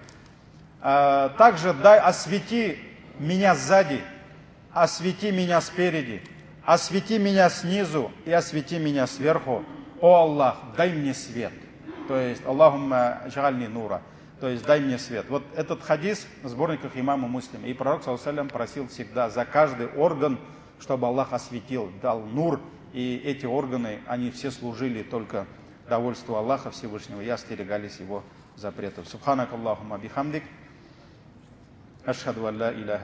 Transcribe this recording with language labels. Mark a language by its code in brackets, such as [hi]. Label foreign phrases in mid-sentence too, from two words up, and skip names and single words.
[ru] Также дай, освети меня сзади, освети меня спереди, освети меня снизу и освети меня сверху. О Аллах, дай мне свет. То есть [ar] اللهم اجعلني نورا. [ru] То есть дай мне свет. Вот этот хадис в сборниках имама Муслима. И пророк [ar] صلى الله عليه وسلم [ru] просил всегда за каждый орган, чтобы Аллах осветил, дал нур. И эти органы, они все служили только довольству Аллаха Всевышнего и остерегались его запретов. [ar] سبحانك اللهم وبحمدك. أشهد أن لا إله